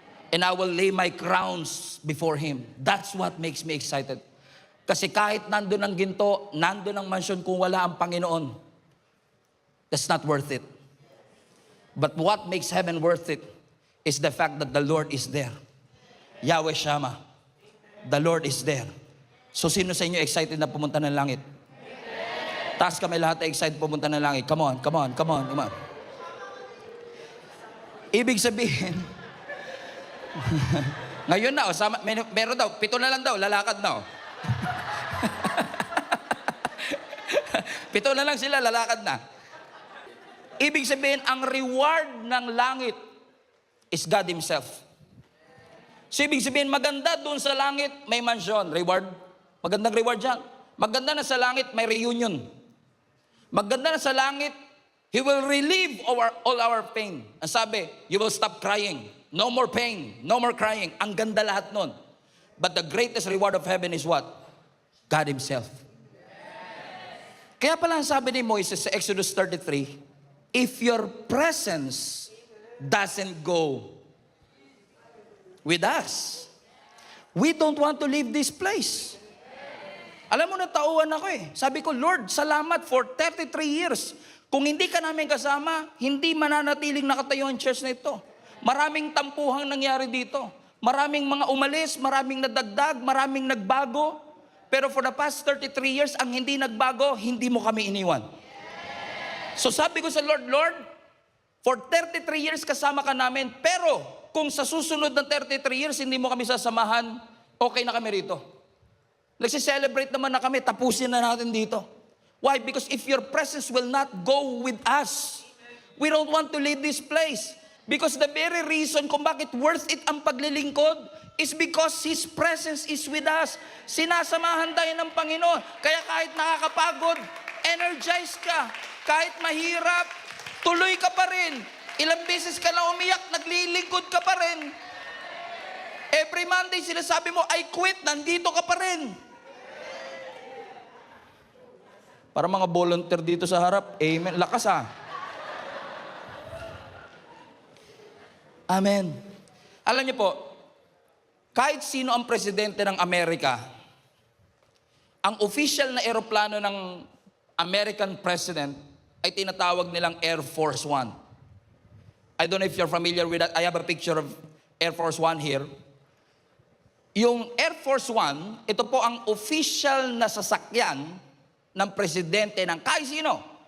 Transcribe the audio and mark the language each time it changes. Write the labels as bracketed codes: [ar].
[en] And I will lay my crowns before Him. That's what makes me excited. [tl] Kasi kahit nandun ang ginto, nandun ang mansyon, kung wala ang Panginoon, [en] that's not worth it. But what makes heaven worth it is the fact that the Lord is there. Yahweh Shammah. The Lord is there. [tl] So sino sa inyo excited na pumunta ng langit? Taas kami lahat ay excited pumunta ng langit. [en] Come on, come on, come on, come on. [tl] Ibig sabihin, ngayon na, meron daw, 7 na lang daw, lalakad na. 7 na lang sila, lalakad na. Ibig sabihin, ang reward ng langit [en] is God Himself. [tl] So ibig sabihin, maganda doon sa langit, may mansion, reward. Magandang reward dyan. Maganda na sa langit, may reunion. Maganda na sa langit, [en] He will relieve all our pain. [tl] Ang sabi, [en] you will stop crying. No more pain, no more crying. [tl] Ang ganda lahat nun. [en] But the greatest reward of heaven is what? God Himself. [tl] Kaya pala ang sabi ni Moises sa Exodus 33, [en] if your presence doesn't go with us, we don't want to leave this place. [tl] Alam mo, natauhan ako eh. Sabi ko, Lord, salamat [en] for 33 years. [tl] Kung hindi ka namin kasama, hindi mananatiling nakatayo ang church na ito. Maraming tampuhang nangyari dito. Maraming mga umalis, maraming nadagdag, maraming nagbago. Pero [en] for the past 33 years, [tl] ang hindi nagbago, hindi mo kami iniwan. So sabi ko sa Lord, Lord, [en] for 33 years [tl] kasama ka namin, pero kung sa susunod ng 33 years, hindi mo kami sasamahan, okay na kami rito. Nagsi-celebrate naman na kami, tapusin na natin dito. Why? [en] Because if your presence will not go with us, we don't want to leave this place. Because the very reason [tl] kung bakit [en] worth it [tl] ang paglilingkod [en] is because His presence is with us. [tl] Sinasamahan tayo ng Panginoon. Kaya kahit nakakapagod, energize ka. Kahit mahirap, tuloy ka pa rin. Ilang beses ka na umiyak, naglilingkod ka pa rin. [en] Every Monday, [tl] sinasabi mo, [en] I quit, [tl] nandito ka pa rin. Para mga volunteer dito sa harap, amen. Lakas ah. [en] Amen. [tl] Alam niyo po, kahit sino ang presidente ng Amerika, ang official na eroplano ng American president ay tinatawag nilang Air Force One. [en] I don't know if you're familiar with that. I have a picture of Air Force One here. [tl] Yung Air Force One, ito po ang official na sasakyan ng presidente ng kahit sino.